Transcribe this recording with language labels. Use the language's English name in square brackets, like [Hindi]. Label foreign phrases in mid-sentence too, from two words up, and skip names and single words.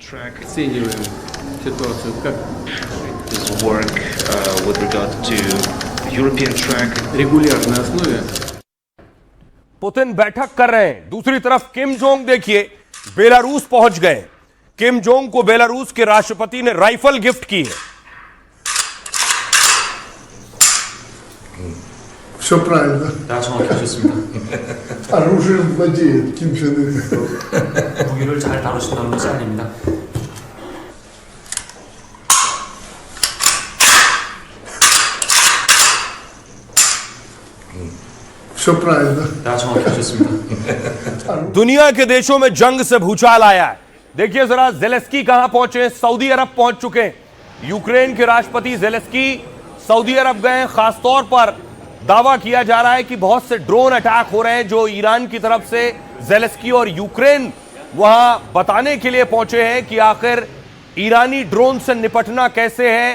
[Hindi] पुतिन बैठक कर रहे हैं। दूसरी तरफ किम जोंग देखिए बेलारूस पहुंच गए। किम जोंग को बेलारूस के राष्ट्रपति ने राइफल गिफ्ट की है। [Russian] Все правильно. [Korean] 다 정확히 하셨습니다. [Russian] Оружием владеет Ким Чен Ын. [Korean] 무기를 잘 다루신다는 것이 아닙니다. [Russian] Все правильно. [Korean] 다 정확히 하셨습니다. [Hindi] दुनिया के देशों में जंग से भूचाल आया है। देखिए जरा, ज़ेलेंस्की कहां पहुंचे? सऊदी अरब पहुंच चुके हैं। यूक्रेन के राष्ट्रपति ज़ेलेंस्की सऊदी अरब गए। खासतौर पर दावा किया जा रहा है कि बहुत से ड्रोन अटैक हो रहे हैं जो ईरान की तरफ से। ज़ेलेंस्की और यूक्रेन वहां बताने के लिए पहुंचे हैं कि आखिर ईरानी ड्रोन से निपटना कैसे है।